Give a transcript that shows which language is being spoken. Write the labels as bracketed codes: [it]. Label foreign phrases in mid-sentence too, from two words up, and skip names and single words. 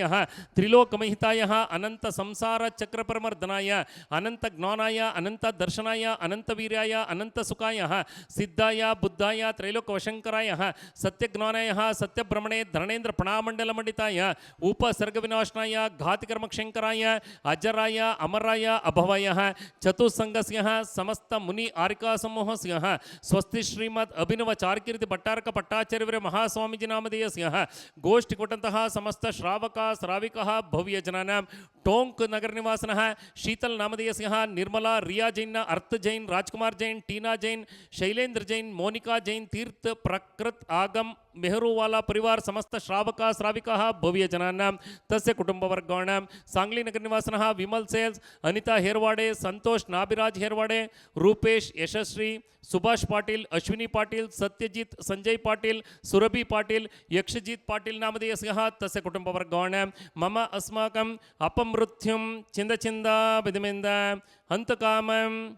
[sa] ತ್ರಿಲೋಕಮಹಿತಾಯ ಅನಂತ ಸಂಸಾರ ಚಕ್ರ ಪರಮರ್ದನಾಯ ಅನಂತ ಜ್ಞಾನಾಯ ಅನಂತ ದರ್ಶನಾಯ ಅನಂತ ವೀರ್ಯಾಯ ಅನಂತ ಸುಖಾಯ ಸಿದ್ಧಾಯ ಬುದ್ಧಾಯ ತ್ರೈಲೋಕ ವಶಂಕರಾಯ ಸತ್ಯಜ್ಞಾನಾಯ ಸತ್ಯಬ್ರಹ್ಮಣೆ ಧರಣೇಂದ್ರ ಪ್ರಣಾಮಂಡಲ ಮಂಡಿತಾಯ ಉಪಸರ್ಗ ವಿನಾಶನಾಯ ಘಾತಿಕರ್ಮಕ್ಷಂಕರಾಯ ಅಜರಾಯ ಅಮರಾಯ ಅಭವಯ ಚತುಸ್ಸಂಗಸ್ಯ ಸಮಸ್ತ ಮುನಿ ಆರಿಕಾ ಸಮೂಹಸ್ಯ ಸ್ವಸ್ತಿ ಶ್ರೀಮದ್ ಅಭಿನವ ಚಾರ್ಕೀರ್ತಿ ಭಟ್ಟಾರಕ ಪಟ್ಟಾಚಾರ್ಯವರ ಮಹಾಸ್ವಾಮೀಜಿ ನಾಮಧೇಯಸ್ಯ ಗೋಷ್ಠಿ ಕೊಟ್ಟಂತಹ ಸಮಸ್ತ ಶ್ರಾವಕ ಶ್ರಾವಿಕ ಭವ್ಯ ಜನಾನಾಂ ಟೋಂಕ್ ನಗರ ನಿವಾಸನಃ ಶೀತಲ್ ನಾಮಧೇಯಸ್ಯ ನಿರ್ಮಲಾ ರಿಯಾ ಜೈನ್ ಅರ್ಥ ಜೈನ್ ರಾಜ್ಕುಮಾರ್ ಜೈನ್ ಟೀನಾ ಜೈನ್ ಶೈಲೇಂದ್ರ ಜೈನ್ ಮೋನಿಕಾ ಜೈನ್ ತೀರ್ಥ ಪ್ರಕೃತ್ ಆಗಮ್ मेहरूवाला परिवार समस्त श्रावक श्राविका भव्य जनानां तस्य कुटुंबवर्गाणां सांगली नगर निवासनः विमल सेल्स अनिता हेरवाडे संतोष नाभिराज हेरवाडे रूपेश यशस्वी सुभाष पाटिल अश्विनी पाटिल सत्यजित संजय पाटिल सुरभि पाटिल यक्षजित पाटिल नामधेयस्यः तस्य कुटुंबवर्गाणां मम अस्माकम् अपमृत्युं चिन्द चिन्द विधिमिन्द हन्तकामं